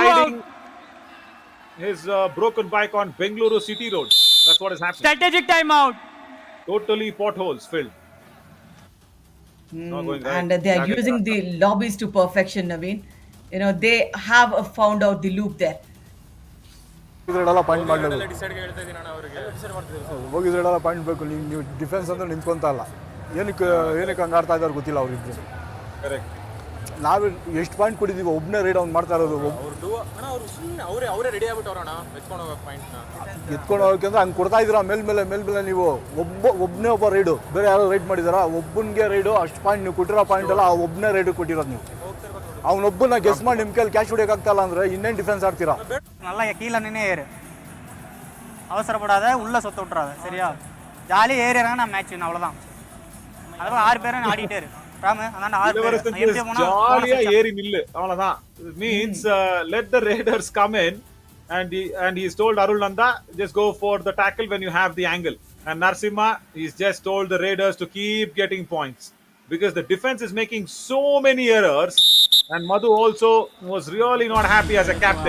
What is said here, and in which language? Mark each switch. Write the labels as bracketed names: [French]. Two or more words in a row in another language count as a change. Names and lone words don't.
[English] riding his broken bike on Bengaluru City Road. That's what is happening. Strategic timeout. Totally potholes filled. Not going right. And they are using the lobbies to perfection, Naveen. They have found out the loop there. [Kannada] ಪಾಯಿಂಟ್ ಮಾಡಬೇಕು ಹೋಗಿದ್ರೆಲ್ಲ ಪಾಯಿಂಟ್ ಬೇಕು ನೀವು ಡಿಫೆನ್ಸ್ ಅಂದ್ರೆ ನಿಂತ್ಕೊಂತ ಅಲ್ಲ ಏನಕ್ಕೆ ಹಂಗೆ ಆಡ್ತಾ ಇದ್ದಾರೆ ಗೊತ್ತಿಲ್ಲ ಅವ್ರಿಬ್ರು ನಾವು ಎಷ್ಟು ಪಾಯಿಂಟ್ ಕೊಟ್ಟಿದ್ದೀವಿ ಒಬ್ಬನೇ ರೈಡ್ ಅವ್ನು ಮಾಡ್ತಾ ಇರೋದು ಎತ್ಕೊಂಡು ಹೋಗಕ್ಕೆ ಹಂಗೆ ಕೊಡ್ತಾ ಇದ್ದೀರಾ ಮೇಲ್ಮೇಲೆ ನೀವು ಒಬ್ಬನೇ ಒಬ್ಬ ರೈಡು ಬೇರೆ ಯಾರೋ ರೈಡ್ ಮಾಡಿದಾರಾ ಒಬ್ಬನಿಗೆ ರೈಡು ಅಷ್ಟು ಪಾಯಿಂಟ್ ನೀವು ಕೊಟ್ಟಿರೋ ಪಾಯಿಂಟ್ ಎಲ್ಲ ಆ ಒಬ್ಬನೇ ರೈಡು ಕೊಟ್ಟಿರೋದು ನೀವು அவனொಬ್ಬನ ಗೆಸ್ ಮಾಡಿ ನಿಮ್ಮ ಕೈಯಲ್ಲಿ ಕ್ಯಾಚ್ ಹೊಡಿಯೋಕ್ಕಾಗ್ತಲ್ಲ ಅಂದರೆ ಇನ್ನೇನು ಡಿಫೆನ್ಸ್ ஆடுறீரா [Tamil] நல்லா கீழே நின்று ஏறு அவசரப்படாத உள்ளே சொத்த விட்டுறாத சரியா ஜாலியாக ஏறிறாங்க நான் மேட்ச் அவ்வளோதான் அதுவும் 6 பேரும் ஆடிட்டே இரு ராமு அதான் 6 பேர் ஜாலியா ஏறி நில்லு அவ்வளவுதான். [English] It means let the raiders come in and he's told Arul Nanda just go for the tackle when you have the angle, and Narsimha he's just told the raiders to keep getting points because the defense is making so many errors. And Madhu also was really not happy as a captain.